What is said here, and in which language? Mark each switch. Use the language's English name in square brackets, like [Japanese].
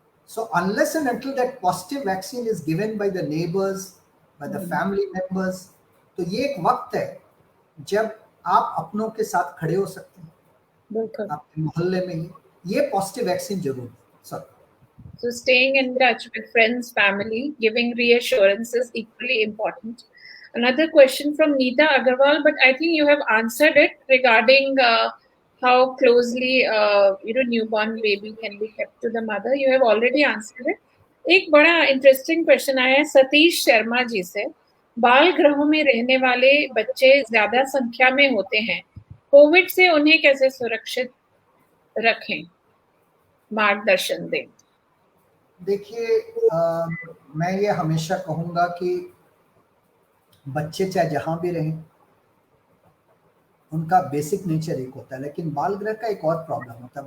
[English] So unless and until that positive vaccine is given by the neighbors, by the family members, [Hindi] तो ये एक वक्त है जब आप अपनों के साथ खड़े हो सकते हैं आपके मोहल्ले में. ये पॉजिटिव वैक्सीन जरूर है. [English] So staying in touch with friends, family, giving reassurance is equally important. Another question from Neeta Agarwal, but I think you have answered it regarding how closely newborn baby can be kept to the mother. You have already answered it. [Hindi] एक बड़ा interesting question आया है सतीश शर्मा जी से. बाल गृहों में रहने वाले बच्चे ज्यादा संख्या में होते हैं, कोविड से उन्हें कैसे सुरक्षित रखें, मार्गदर्शन दें. देखिए, मैं ये हमेशा कहूँगा कि बच्चे चाहे जहाँ भी रहें, उनका बेसिक नेचर एक होता है, लेकिन बाल गृह का एक और प्रॉब्लम होता है.